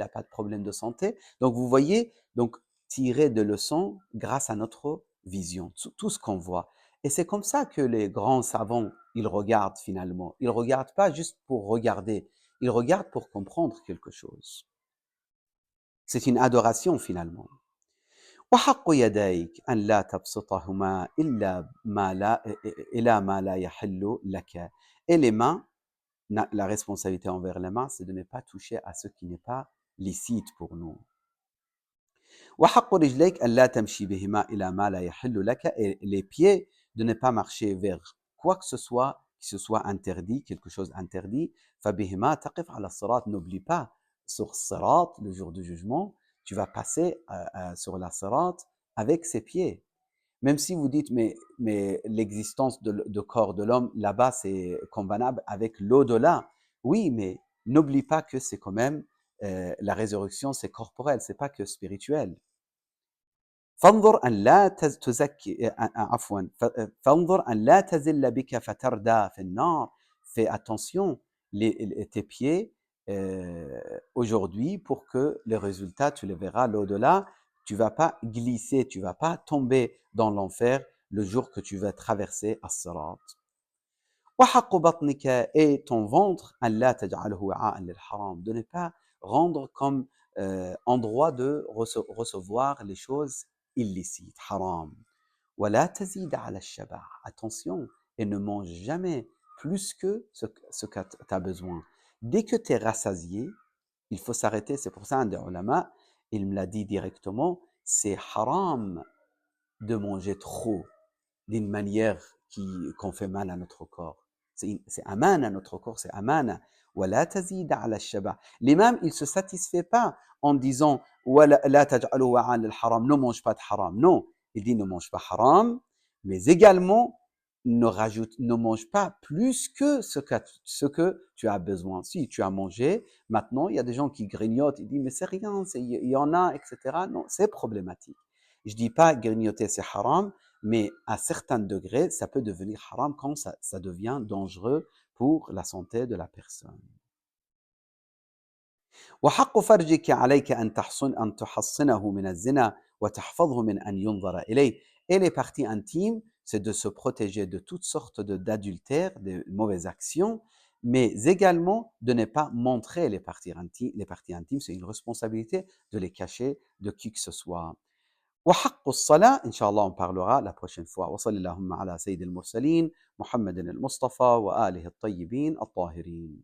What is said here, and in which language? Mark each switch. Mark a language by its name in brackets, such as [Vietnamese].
[French] Il n'a pas de problème de santé. Donc, vous voyez, donc, tirer de leçons grâce à notre vision, tout ce qu'on voit. Et c'est comme ça que les grands savants, ils regardent finalement. Ils ne regardent pas juste pour regarder. Ils regardent pour comprendre quelque chose. C'est une adoration finalement. [Arabic] وحق يديك أن لا تبسطهما إلى ما لا يحل لك. [French] Et les mains, la responsabilité envers les mains, c'est de ne pas toucher à ce qui n'est pas licite pour nous. [Arabic] وحق رجليك أن لا تمشي بهما إلى ما لا يحل لك. [French] Et les pieds, de ne pas marcher vers quoi que ce soit qui se soit interdit, quelque chose interdit. [Arabic] فبهما تقف على الصراط. [French] N'oublie pas, sur Sirat, le jour du jugement, tu vas passer sur la Sirat avec ses pieds. Même si vous dites, mais l'existence de corps de l'homme, là-bas, c'est convenable avec l'au-delà. Oui, mais n'oublie pas que c'est quand même, la résurrection, c'est corporel, c'est pas que spirituel. [Arabic] فانظر أن لا تزكي عفوا فانظر أن لا تزل بك فتردى في النار. [French] Fais attention tes pieds aujourd'hui pour que les résultats, tu les verras l'au-delà. Tu vas pas glisser, tu vas pas tomber dans l'enfer le jour que tu vas traverser as-sirat. [Arabic] وحق بطنك. [French] Et ton ventre [Arabic] أن لا تجعله وعاء للحرام. [French] De ne pas rendre comme endroit de recevoir les choses illicites, haram. [Arabic] ولا تزيد على الشبع. [French] Attention, et ne mange jamais plus que ce que tu as besoin. Dès que tu es rassasié, il faut s'arrêter. C'est pour ça un des ulama, il me l'a dit directement, c'est haram de manger trop d'une manière qu'on fait mal à notre corps. C'est amana à notre corps, c'est amana. [Arabic] ولا تزيد على الشبع. [French] L'imam, il ne se satisfait pas en disant [Arabic] لا تجعلوا وعاء للحرام, [French] ne mange pas de haram. Non, il dit ne mange pas haram, mais également ne mange pas plus que ce que tu as besoin. Si tu as mangé, maintenant il y a des gens qui grignotent, ils disent mais c'est rien, il y en a, etc. Non, c'est problématique. Je dis pas grignoter c'est haram, mais à certains degrés, ça peut devenir haram quand ça devient dangereux pour la santé de la personne. [Arabic] وحق فرجك عليك أن تحصنه من الزنا وتحفظه من أن ينظر إليه. [French] Et les parties intimes, c'est de se protéger de toutes sortes d'adultères, de mauvaises actions, mais également de ne pas montrer les parties intimes. Les parties intimes, c'est une responsabilité de les cacher de qui que ce soit. [Arabic] وحق الصلاة إن شاء الله [French] on parlera la prochaine fois. [Arabic] وصلى اللهم على سيد المرسلين محمد المصطفى وآله الطيبين الطاهرين.